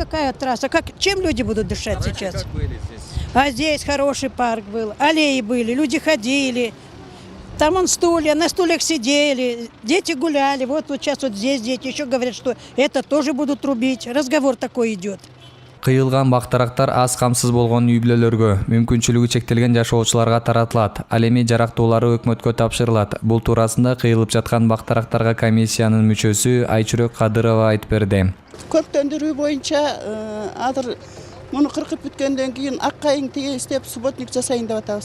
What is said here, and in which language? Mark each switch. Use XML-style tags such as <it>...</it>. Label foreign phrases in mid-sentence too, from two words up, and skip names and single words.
<ru>Чем люди будут дышать сейчас? Как были здесь? А здесь хороший парк был, аллеи были, люди ходили. Там он стулья, на стульях сидели, дети гуляли. Вот сейчас вот здесь дети еще говорят, что это тоже будут рубить. Разговор такой идет.</ru> <ky>Кыйылган бактарактар аз камсыз болгон үй бүлөлөргө, мүмкүнчүлүгү чектелген жашоочуларга таратылат. Ал эми жарактуулары өкмөткө тапшырылат. Бул туурасында кыйылып жаткан бактарактарга комиссиянын мүчөсү Айчүрөк Кадырова айтып берди. Көктөндүрүү боюнча азыр муну кыркып бүткөндөн кийин аккайың тиги иштеп субботник жасайын деп атабыз.</ky>